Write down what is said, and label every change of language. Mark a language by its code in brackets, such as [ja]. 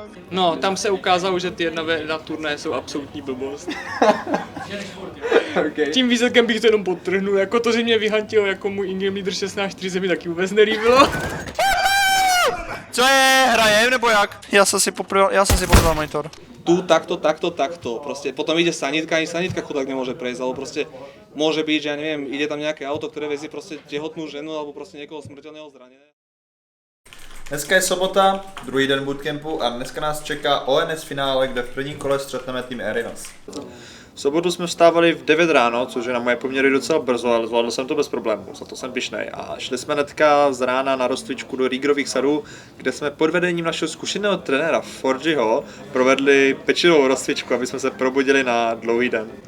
[cs] No, tam se ukázalo, že ty jedna turnaje jsou absolutní blbost. OK. Tím výsledkem bych to jenom podtrhnul, jako to, že mě vyhantilo jako můj in-game leader 16-4 se mi taky vůbec nelíbilo. Co je? Hrajem nebo jak? Já jsem si popral monitor. [sk] Tu takto, proste potom ide sanitka, ani sanitka chudák nemôže prejsť, alebo proste môže byť, že ja neviem, ide tam nejaké auto, ktoré vezie proste tehotnú ženu alebo proste niekoho smrteľného zraneného. [cs] Dneska je sobota, druhý den bootcampu a dneska nás čeká ONS finále, kde v prvním kole střetneme tým Arinas. V sobotu jsme vstávali v 9 ráno, což je na moje poměry docela brzo, ale zvládl jsem to bez problémů, za to jsem pyšnej. A šli jsme hnedka z rána na rozcvičku do Rígrových sadů, kde jsme pod vedením našeho zkušeného trenéra Forgyho provedli pečlivou rozcvičku, aby jsme se probudili na dlouhý den.